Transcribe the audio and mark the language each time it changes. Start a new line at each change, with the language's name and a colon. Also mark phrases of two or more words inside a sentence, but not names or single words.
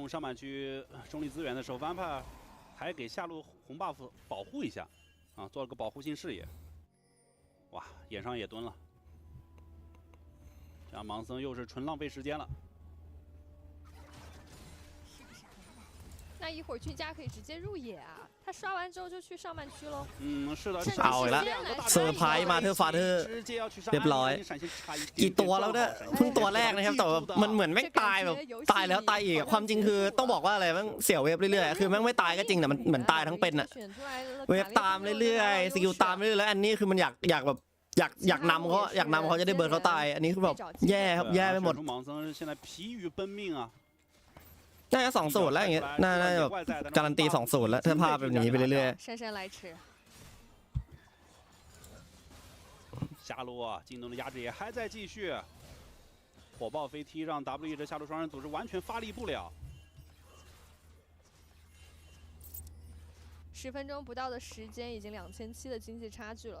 Chinese: 动上半区中立资源的时候 ，Vampire 还给下路红 buff 保护一下，啊，做了个保护性视野。哇，眼上也蹲了。这样盲僧又是纯浪费时间了。那一会儿俊家可以直接入野啊，他刷完之后就去上半区喽。是的，
Thai: เอาละเซอร์ไพรส์มาเธอฟาเธอร์เรียบร้อยกี่ตัวแล้วเนี่ยเพิ่งตัวแรกนะครับแต่มันเหมือนแม่งตายแบบตายแล้วตายอีกความจริงคือต้องบอกว่าอะไรแม่งเสี่ยวเวฟเรื่อยๆคือแม่งไม่ตายก็จริงแต่มันเหมือนตายทั้งเป็นอะเวฟตามเรื่อยๆสกิลตามเรื่อยๆแล้วอันนี้คือมันอยากแบบอยากนำเขาจะได้เบิร์นเขาตายอันนี้คือแบบแย่ครับแย่ไปหมดน่าจะ2-0แล้วอย่างเงี้ยน่าจะแบบการันตี2-0แล้วถ้าภาพแบบนี้ไปเรื่อย
Chinese: 姗姗来迟下路进攻的压制也还在继续火爆飞踢让 WE 这下路双人组织完全发力不了 10分钟不到的时间已经2700的经济差距了